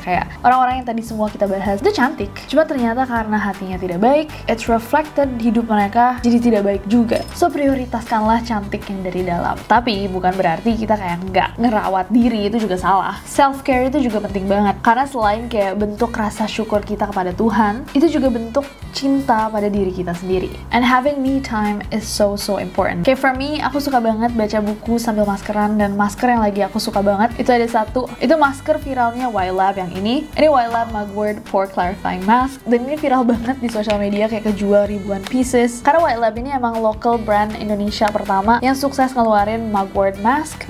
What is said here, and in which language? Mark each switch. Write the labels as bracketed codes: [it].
[id] Kayak orang-orang yang tadi semua kita bahas itu cantik, cuma ternyata karena hatinya tidak baik, [en] it's reflected [id] di hidup mereka jadi tidak baik juga. So prioritaskanlah cantik yang dari dalam. Tapi bukan berarti kita kayak nggak ngerawat diri, itu juga salah. Self care itu juga penting banget, karena selain kayak bentuk rasa syukur kita kepada Tuhan, itu juga bentuk cinta pada diri kita sendiri. [en] And having me time is so important. [id] Kayak [en] for me, [id] aku suka banget baca buku sambil maskeran, dan masker yang lagi aku suka banget itu ada satu, itu masker viralnya YLab yang ini. Ini YLab Mugwort Pore Clarifying Mask, dan ini viral banget di sosial media, kayak kejual ribuan pieces. Karena YLab ini emang local brand Indonesia pertama yang sukses ngeluarin Mugwort Mask.